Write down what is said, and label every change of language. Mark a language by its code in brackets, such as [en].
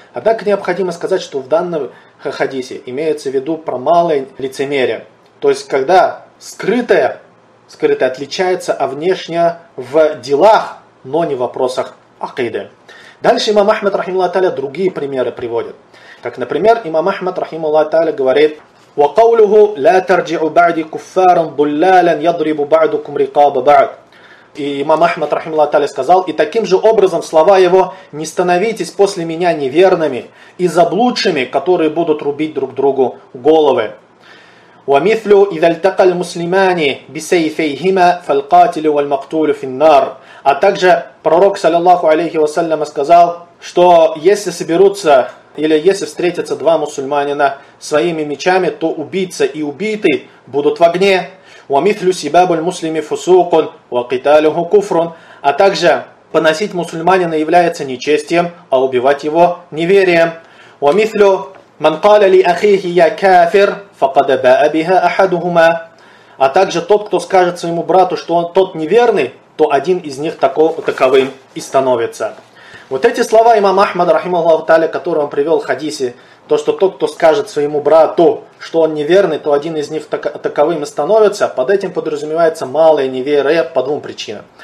[ru] Однако необходимо сказать, что в данном хадисе имеется в виду про малое лицемерие. То есть, когда скрытое отличается, а внешнее в делах, но не в вопросах акиды. Дальше имам Ахмад, рахималлах та'аля, другие примеры приводит. Как, например, имам Ахмад, рахималлах та'аля, говорит: [ar] وقوله لا ترجعوا بعد كفارا ضلالا يضرب بعضكم رقاب بعض. [ru] И имам Ахмад, рахималлах та'аля, сказал: и таким же образом слова его: не становитесь после меня неверными и заблудшими, которые будут рубить друг другу головы. [ar] ومثله اذا التقى المسلمان بسيفيهما فالقاتل والمقتول في النار. [ru] А также пророк саллаллаху алейхи ва саллям сказал, что если соберутся или если встретятся два мусульманина своими мечами, то убийца и убитый будут в огне. [ar] ومثل سباب المسلم فسوق وقتاله كفر. [ru] А также поносить мусульманина является нечестием, а убивать его неверием. [ar] ومثل من قال لأخيه يا كافر فقد باء بها أحدهما. [ru] А также тот, кто скажет своему брату, что он тот неверный, то один из них таковым и становится. Вот эти слова имам Ахмад, рахималлаху та'аля, которые он привел в хадисе, то, что тот, кто скажет своему брату, что он неверный, то один из них таковым и становится, под этим подразумевается малое неверие по двум причинам.